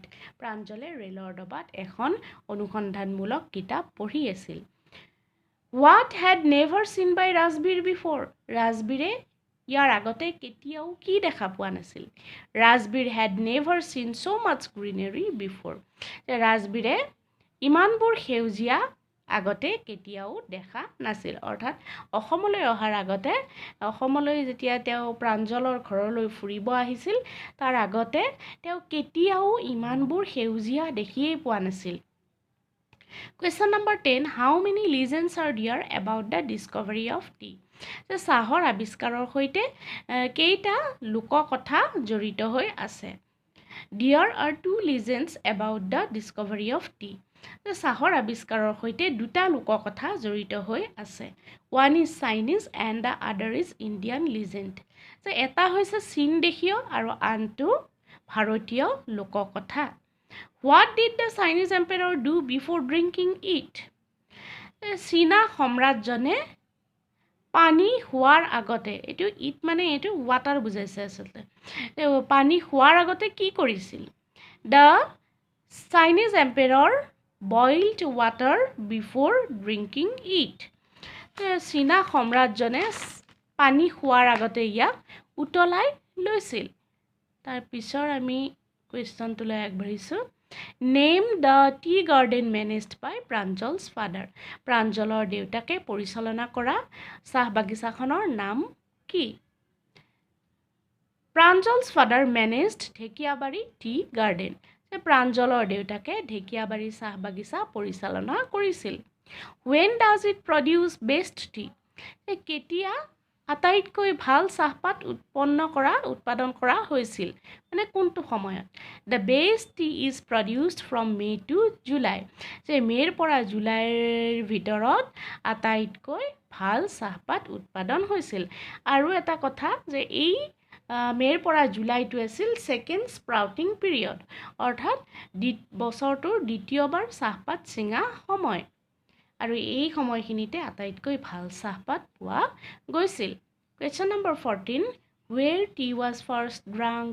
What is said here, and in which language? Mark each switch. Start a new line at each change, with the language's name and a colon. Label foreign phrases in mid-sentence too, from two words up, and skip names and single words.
Assamese: Pranjale ৰেলৰ ডবাত এখন অনুসন্ধানমূলক কিতাপ পঢ়ি আছিল
English: What had never seen by Rajbir before?
Assamese: Rajbire ইয়াৰ আগতে কেতিয়াও কি দেখা পোৱা নাছিল
English: Rajbir had never seen so much greenery before.
Assamese: Rajbire ইমানবোৰ সেউজীয়া আগতে কেতিয়াও দেখা নাছিল অৰ্থাৎ অসমলৈ অহাৰ আগতে অসমলৈ যেতিয়া তেওঁ প্ৰাঞ্জলৰ ঘৰলৈ ফুৰিব আহিছিল তাৰ আগতে তেওঁ কেতিয়াও ইমানবোৰ সেউজীয়া দেখিয়ে পোৱা নাছিল
English: Question number 10 How many legends are there about the discovery of tea
Assamese: চাহৰ আৱিষ্কাৰৰ সৈতে কেইটা লোককথা জড়িত হৈ আছে
English: There are 2 legends about the discovery of tea
Assamese: চাহৰ আৱিষ্কাৰৰ সৈতে দুটা লোককথা জড়িত হৈ আছে
English: One is Chinese and the other is Indian legend
Assamese: যে এটা হৈছে চীন দেশীয় আৰু আনটো ভাৰতীয় লোককথা
English: What did the Chinese emperor do before drinking it?
Assamese: চীনা সম্ৰাটজনে পানী খোৱাৰ আগতে এইটো ইট মানে এইটো ৱাটাৰ বুজাইছে আচলতে পানী খোৱাৰ আগতে কি কৰিছিল
English: The Chinese emperor boiled water before drinking it.
Assamese: চীনা সম্ৰাটজনে পানী খোৱাৰ আগতে ইয়াক উতলাই লৈছিল তাৰ পিছৰ আমি কুৱেশ্যনটোলৈ আগবাঢ়িছোঁ
English: Name the tea garden managed by Pranjal's father.
Assamese: প্ৰাঞ্জলৰ দেউতাকে পৰিচালনা কৰা চাহ বাগিচাখনৰ নাম কি
English: Pranjal's father managed ঢেকিয়াবাৰী tea garden.
Assamese: প্ৰাঞ্জলৰ দেউতাকে ঢেকিয়াবাৰী চাহ বাগিচা পৰিচালনা কৰিছিল
English: When does it produce best tea?
Assamese: কেতিয়া আটাইতকৈ ভাল চাহপাত উৎপাদন কৰা হৈছিল মানে কোনটো সময়ত
English: The best tea is produced from May to July.
Assamese: যে মে'ৰ পৰা জুলাইৰ ভিতৰত আটাইতকৈ ভাল চাহপাত উৎপাদন হৈছিল আৰু এটা কথা যে এই মে'ৰ পৰা জুলাইটো আছিল
English: second sprouting period
Assamese: অৰ্থাৎ বছৰটোৰ দ্বিতীয়বাৰ চাহপাত ছিঙা সময় আৰু এই সময়খিনিতে আটাইতকৈ ভাল চাহপাত পোৱা গৈছিল
English: Question number 14 Where tea was first drunk?